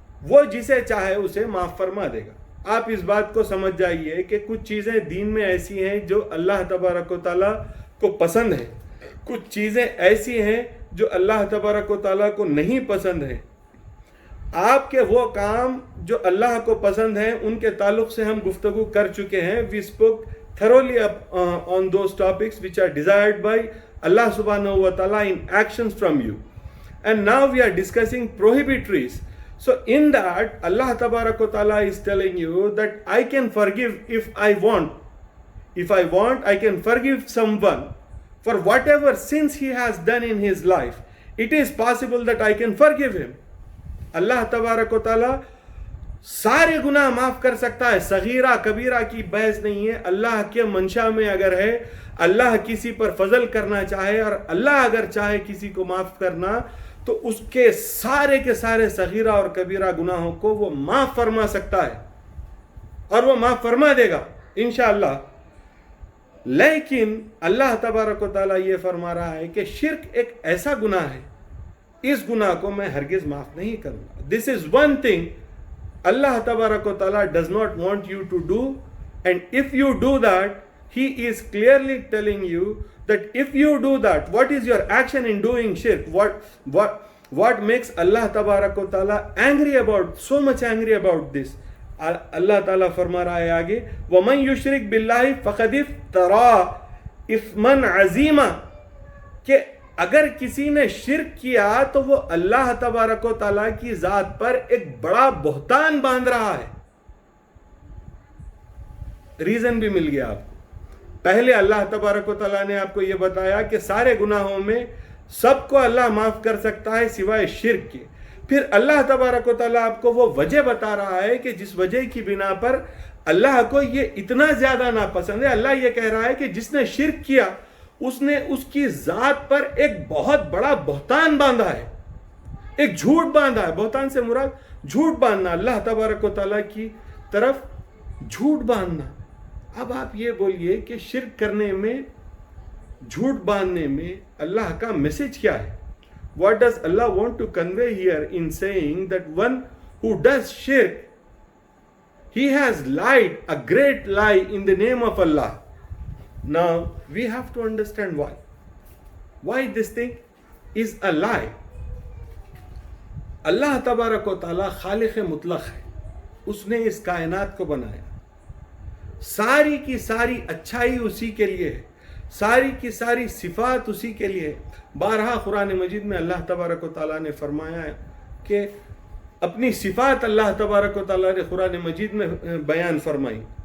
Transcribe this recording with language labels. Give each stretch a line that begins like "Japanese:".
Urdu: وہ جسے چاہے اسے معاف فرما دے گا۔ آپ اس بات کو سمجھ جائیے کہ کچھ چیزیں دین میں ایسی ہیں جو اللہ تبارک و تعالیٰ کو پسند ہیں، کچھ چیزیں ایسی ہیں جو اللہ تبارک و تعالیٰ کو نہیں پسند ہیں۔ آپ کے وہ کام جو اللہ کو پسند ہیں ان کے تعلق سے ہم گفتگو کر چکے ہیں۔
English: We spoke thoroughly on those topics which are desired by Allah subhanahu wa ta'ala in actions from you. And now we are discussing prohibitories. So in that, Allah tabarak wa ta'ala is telling you that I can forgive if I want. If I want, I can forgive someone for whatever sins he has done in his life. It is possible that I can forgive him.
Urdu: اللہ تبارک و تعالیٰ سارے گناہ معاف کر سکتا ہے، صغیرہ کبیرہ کی بحث نہیں ہے۔ اللہ کے منشا میں اگر ہے، اللہ کسی پر فضل کرنا چاہے اور اللہ اگر چاہے کسی کو معاف کرنا تو اس کے سارے صغیرہ اور کبیرہ گناہوں کو وہ معاف فرما سکتا ہے اور وہ معاف فرما دے گا انشاءاللہ. لیکن اللہ تبارک و تعالیٰ یہ فرما رہا ہے کہ شرک ایک ایسا گناہ ہے, اس گناہ کو میں ہرگز معاف نہیں کروں گا.
English: This is one thing Allah تبارک و تعالیٰ does not want you to do, and if you do that, he is clearly telling you that if you do that, what is your action in doing shirk? What makes Allah tabarak wa ta'ala angry about, so much angry about this?
Urdu: اللہ تعالیٰ فرما رہا ہے آگے,
Arabic: وَمَن يُشْرِكْ بِاللَّهِ فَقَدِ افْتَرَىٰ اِثْمًا عَظِيمًا,
Urdu: کہ اگر کسی نے شرک کیا تو وہ اللہ تبارک و تعالیٰ کی ذات پر ایک بڑا بہتان باندھ رہا ہے. ریزن بھی مل گیا آپ کو. پہلے اللہ تبارک و تعالیٰ نے آپ کو یہ بتایا کہ سارے گناہوں میں سب کو اللہ معاف کر سکتا ہے سوائے شرک کے. پھر اللہ تبارک و تعالیٰ آپ کو وہ وجہ بتا رہا ہے کہ جس وجہ کی بنا پر اللہ کو یہ اتنا زیادہ ناپسند ہے. اللہ یہ کہہ رہا ہے کہ جس نے شرک کیا اس نے اس کی ذات پر ایک بہت بڑا بہتان باندھا ہے, ایک جھوٹ باندھا ہے. بہتان سے مراد جھوٹ باندھنا, اللہ تبارک و تعالیٰ کی طرف جھوٹ باندھنا. اب آپ یہ بولیے کہ شرک کرنے میں, جھوٹ باندھنے میں اللہ کا میسج کیا ہے؟
English: What does Allah want to convey here in saying that one who does shirk, he has lied a great lie in the name of Allah. Now we have to understand why. Why this thing is a lie.
Urdu: اللہ تبارک و تعالیٰ خالق مطلق ہے, اس نے اس کائنات کو بنایا, ساری کی ساری اچھائی اسی کے لیے ہے, ساری کی ساری صفات اسی کے لیے. بارہا قرآن مجید میں اللہ تبارک و تعالیٰ نے فرمایا ہے کہ اپنی صفات اللہ تبارک و تعالیٰ نے قرآن مجید میں بیان فرمائی.